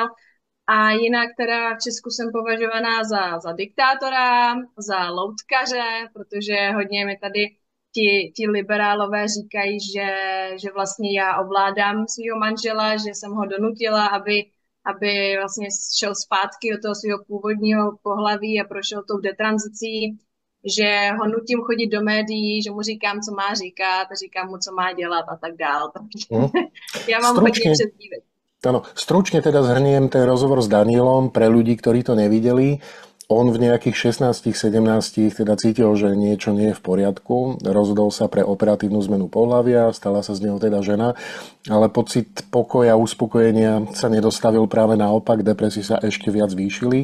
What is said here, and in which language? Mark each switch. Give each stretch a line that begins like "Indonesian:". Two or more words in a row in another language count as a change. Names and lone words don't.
Czech: A jinak teda v Česku jsem považovaná za diktátora, za loutkaře, protože hodně mi tady ti liberálové říkají, že vlastně já ovládám svého manžela, že jsem ho donutila, aby vlastně šel zpátky do toho svého původního pohlaví a prošel tou detranzicí, že ho nutím chodit do médií, že mu říkám, co má říkat, a říkám mu, co má dělat a tak dál. Ja mám hodne přezdívek.
Slovak: Áno, stručne teda zhrniem ten rozhovor s Danielom pre ľudí, ktorí to nevideli. On v nejakých 16-17 teda cítil, že niečo nie je v poriadku. Rozhodol sa pre operatívnu zmenu pohlavia, stala sa z neho teda žena, ale pocit pokoja, uspokojenia sa nedostavil, práve naopak, depresie sa ešte viac zvýšili.